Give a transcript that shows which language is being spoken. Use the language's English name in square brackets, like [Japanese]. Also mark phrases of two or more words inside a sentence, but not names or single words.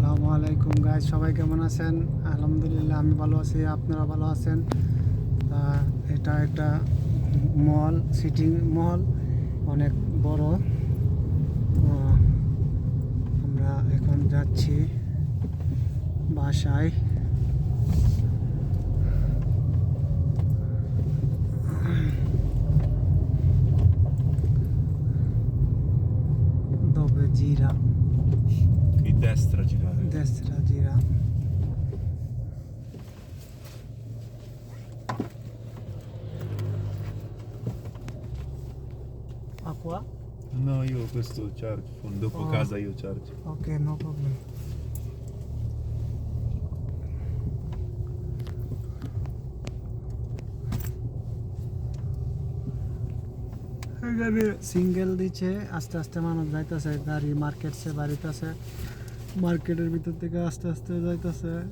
[Bangla] আসসালামু আলাইকুম গাইস, সবাই কেমন আছেন? আলহামদুলিল্লাহ আমি ভালো আছি, আপনারা ভালো আছেন? এটা একটা মল, সিটি মল, অনেক বড়। আমরা এখন যাচ্ছি বাসায়। [Italian] Dove gira? Qui destra girare. Destra gira. A qua? No, io questo charge, dopo Oh. casa io charge. [English] Okay, no problem. [Bangla] এখানে সিঙ্গেল দিচ্ছে, আস্তে আস্তে মানুষ যাইতেছে, গাড়ি মার্কেটসে বাড়িতেছে, মার্কেটের ভিতর থেকে আস্তে আস্তে যাইতেছে।